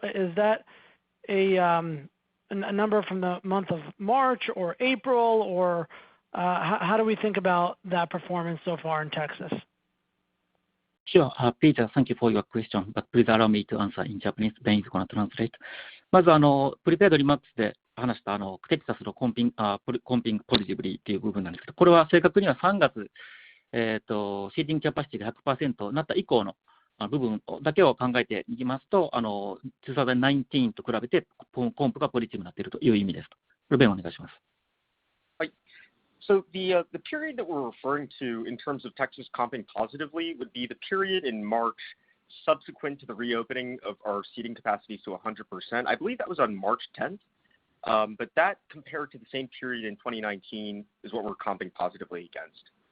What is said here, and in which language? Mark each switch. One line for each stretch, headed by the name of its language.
English: Is that a number from the month of March or April, or how do we think about that performance so far in Texas? Sure. Peter, thank you for your question, but please allow me to answer in Japanese. Ben is going to translate.
Japanese: まず
English: プリペアドリマックス
Japanese: で話したテキサスの
English: コンピンポジティブリー
Japanese: っていう部分なんですけど、これは正確には3月、
English: シーティングキャパシティ
Japanese: が 100% になった以降の部分だけを考えていきますと、2019と比べてコンプがポジティブになっているという意味ですと。これベンお願いします。
English: So the period that we're referring to in terms of Texas comping positively would be the period in March subsequent to the reopening of our seating capacities to 100%. I believe that was on March 10th, but that compared to the same period in 2019 is what we're comping positively against.